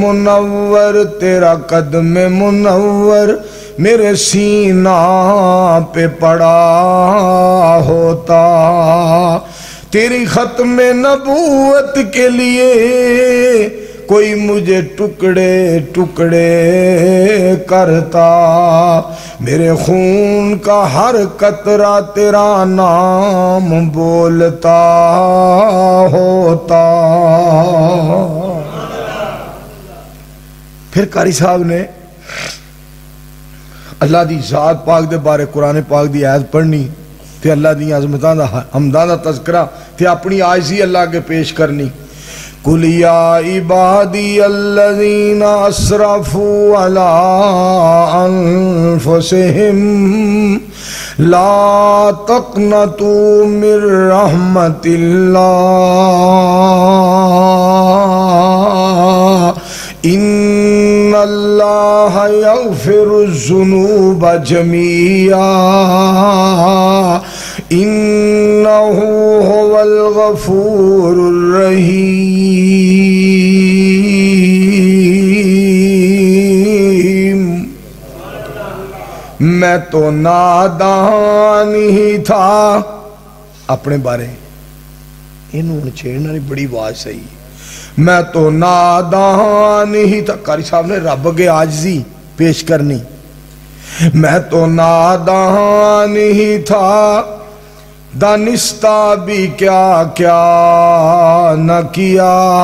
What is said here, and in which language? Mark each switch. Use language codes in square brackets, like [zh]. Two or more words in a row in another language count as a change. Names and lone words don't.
[ur] منور میرے سینہ پہ پڑا ہوتا تیری ختم نبوت کے لیے کوئی مجھے ٹکڑے ٹکڑے کرتا میرے خون کا ہر قطرہ تیرا نام بولتا ہوتا۔ [pa] پھر قاری صاحب نے اللہ دی ذات پاک دے بارے قرآن پاک دی آیت پڑھنی تے اللہ دی عظمتاں دا حمداں دا تذکرہ تے اپنی عاجزی اللہ کے پیش کرنی [ar] قُلْ يَا عِبَادِيَ الَّذِينَ أَسْرَفُوا عَلَىٰ أَنفُسِهِمْ لَا تَقْنَطُوا مِن رَحْمَةِ اللَّهِ إِنَّ اللَّهَ يَغْفِرُ الذُّنُوبَ جَمِيعًا إِنَّهُ هُوَ الْغَفُورُ الرَّحِيمُ۔ [ur] میں تو نادان ہی تھا اپنے بارے انہوں نے چھیڑنا نہیں بڑی بات صحیح میں تو نادان ہی تھا قاری صاحب نے رب کے عاجزی پیش کرنی میں تو نادان ہی تھا دانستہ بھی کیا کیا نہ کیا،